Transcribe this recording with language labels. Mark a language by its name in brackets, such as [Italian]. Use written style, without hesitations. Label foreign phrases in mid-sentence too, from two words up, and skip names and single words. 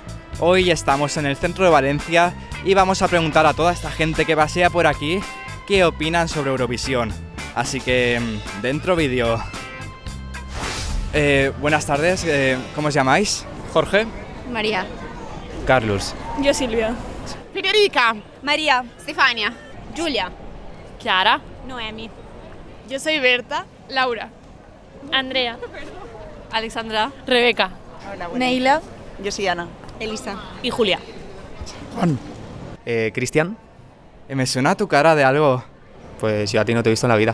[Spanish] Hoy estamos en el centro de Valencia y vamos a preguntar a toda esta gente que pasea por aquí qué opinan sobre Eurovisión. Así que, dentro vídeo. Buenas tardes, ¿cómo os llamáis? Jorge. María. Carlos. Yo Silvia. Federica. María. Stefania. Giulia. Chiara. Noemi. Yo soy Berta. Laura. Andrea. Alexandra. Rebeca. Neila. Yo soy Ana. Elisa. Y Julia. Juan. Cristian. ¿Me suena tu cara de algo? Pues yo a ti no te he visto en la vida.